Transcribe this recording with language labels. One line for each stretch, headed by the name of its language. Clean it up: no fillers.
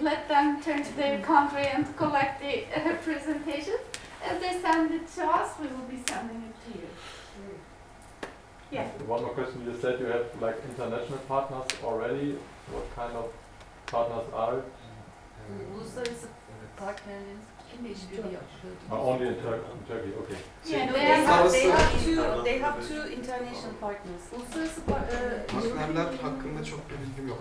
English: Let them turn to their country and collect the presentations. As they send it to us, we will be sending it to you. Yeah. One more question. You said you have like international partners already. What kind of partners are?
Turkish: Uluslararası partnerleriniz kimle işbirliği yapıyordu?
English: Only in Turkey. Okay. Yeah, they have two international partners.
Turkish: Uluslararası partnerler hakkında çok bir bilgim yok.